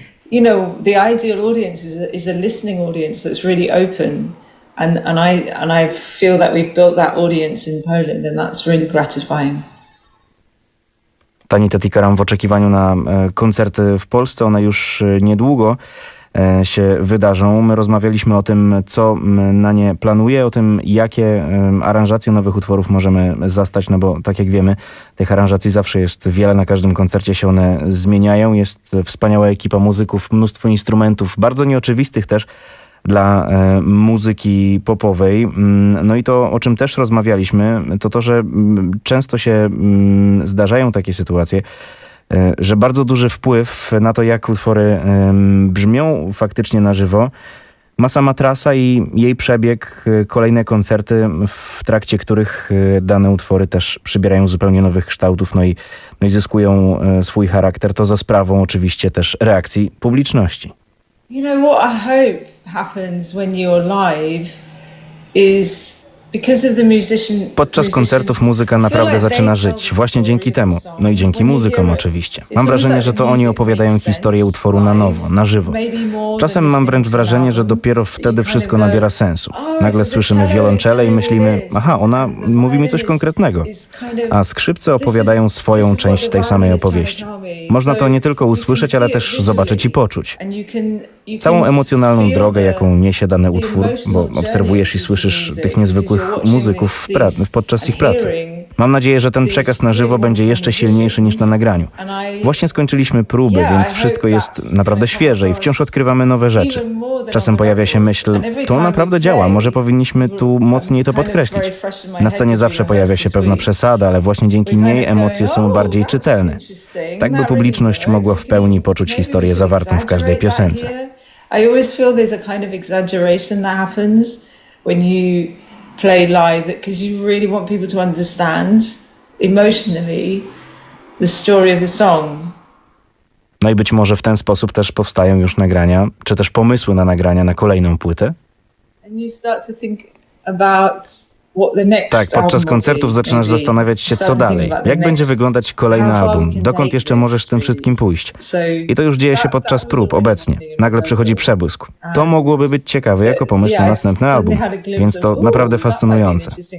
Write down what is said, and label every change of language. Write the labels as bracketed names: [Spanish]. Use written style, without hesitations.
[English] You know, the ideal audience is a listening audience that's really open, and I feel that we've built that audience in Poland, and that's really gratifying. [Polish] Tani Tetikaram w oczekiwaniu na koncerty w Polsce, one już niedługo się wydarzą. My rozmawialiśmy o tym, co na nie planuje, o tym, jakie aranżacje nowych utworów możemy zastać, no bo tak jak wiemy, tych aranżacji zawsze jest wiele, na każdym koncercie się one zmieniają. Jest wspaniała ekipa muzyków, mnóstwo instrumentów, bardzo nieoczywistych też, dla muzyki popowej. No i to, o czym też rozmawialiśmy, to to, że często się zdarzają takie sytuacje, że bardzo duży wpływ na to, jak utwory brzmią faktycznie na żywo, ma sama trasa i jej przebieg, kolejne koncerty, w trakcie których dane utwory też przybierają zupełnie nowych kształtów, no i zyskują swój charakter, to za sprawą oczywiście też reakcji publiczności. [English] You know, what I hope happens when you're live is because of the musician. [Polish] Podczas koncertów muzyka naprawdę zaczyna żyć, właśnie dzięki temu, no i dzięki muzykom oczywiście. Mam wrażenie, że to oni opowiadają historię utworu na nowo, na żywo. Czasem mam wręcz wrażenie, że dopiero wtedy wszystko nabiera sensu. Nagle słyszymy wiolonczelę i myślimy, aha, ona mówi mi coś konkretnego. A skrzypce opowiadają swoją część tej samej opowieści. Można to nie tylko usłyszeć, ale też zobaczyć i poczuć. Całą emocjonalną drogę, jaką niesie dany utwór, bo obserwujesz i słyszysz tych niezwykłych muzyków podczas ich pracy. Mam nadzieję, że ten przekaz na żywo będzie jeszcze silniejszy niż na nagraniu. Właśnie skończyliśmy próby, więc wszystko jest naprawdę świeże i wciąż odkrywamy nowe rzeczy. Czasem pojawia się myśl, to naprawdę działa, może powinniśmy tu mocniej to podkreślić. Na scenie zawsze pojawia się pewna przesada, ale właśnie dzięki niej emocje są bardziej czytelne. Tak by publiczność mogła w pełni poczuć historię zawartą w każdej piosence. [English] I always feel there's a kind of exaggeration that happens when you play live, because you really want people to understand emotionally the story of the song. [Polish] No i być może w ten sposób też powstają już nagrania, czy też pomysły na nagrania na kolejną płytę. [English] And you start to think about what the next. [Polish] Tak, podczas koncertów zaczynasz zastanawiać się, co dalej. Jak będzie wyglądać kolejny album? Dokąd jeszcze możesz z tym wszystkim pójść? I to już dzieje się podczas prób, obecnie. Nagle przychodzi przebłysk. To mogłoby być ciekawe jako pomysł na następny album. Więc to naprawdę fascynujące.